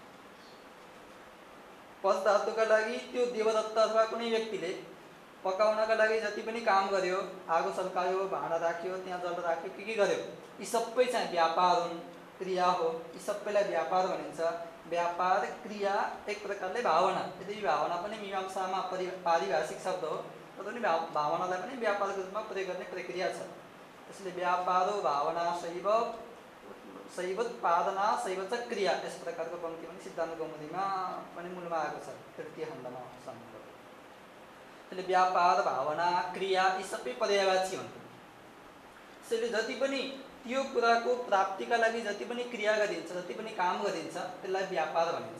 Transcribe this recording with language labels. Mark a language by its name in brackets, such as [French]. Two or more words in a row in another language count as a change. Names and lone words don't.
[Nepali] पच धातुका लागि त्यो देवदत्त अथवा कुनै व्यक्तिले पकाउनका लागि जति पनि काम गर्यो आगो सल्कायो भाँडा राख्यो त्यहाँ जल राख्यो के गर्यो यी सबै चाहिँ व्यापार हुन् क्रिया हो। यी सबैलाई व्यापार भनिन्छ। व्यापार क्रिया एक प्रकारले भावना, यदि भावना पनि मीमांसामा पारिभाषिक शब्द हो तर पनि भावनालाई पनि व्यापारको रूपमा प्रयोग गर्ने प्रक्रिया छ। [Sanskrit] त्यसले व्यापारो भावना शैवोत्पादना शैव च क्रिया, [Nepali] यस प्रकारको पंक्ति पनि सिद्धान्त कौमुदीमा पनि मूलमा आएको छ, तृतीय खण्डमा सम्भव। त्यसले व्यापार भावना क्रिया यी सबै पर्यायवाची हुन्। त्यसैले जति पनि त्यो कुराको प्राप्तिका लागि जति पनि क्रिया गरिन्छ, जति पनि काम गरिन्छ त्यसलाई व्यापार भनिन्छ।